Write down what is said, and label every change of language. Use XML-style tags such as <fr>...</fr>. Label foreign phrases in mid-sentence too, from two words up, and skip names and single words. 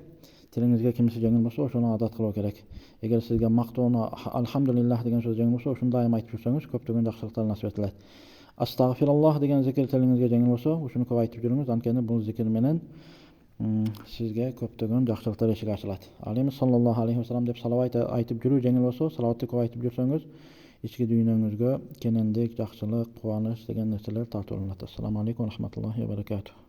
<ky>Тилиңизге кимиси жеңил болсо, ошону адат кылуу керек. Эгер сизге мактоону алхамдулиллах деген сөз жеңил болсо, ушуну дайыма айтып жүрсөңүз, көптөгөн жакшылыктар насип этилет. Астагфируллах деген зикир тилиңизге жеңил болсо, ушуну көп айтып жүрүңүз. Анткени бул зикир менен сизге көптөгөн жакшылыктар эшиги ачылат. Ал эми</ky> <ar>صلى الله عليه وسلم</ar> <ky>деп салават айтып жүрүү жеңил болсо, салаватты көп айтып жүрсөңүз, ички дүйнөңүзгө кенендик, жакшылык, кубаныч деген нерселер тартууланат.</ky> <ar>السلام عليكم ورحمة الله وبركاته.</ar>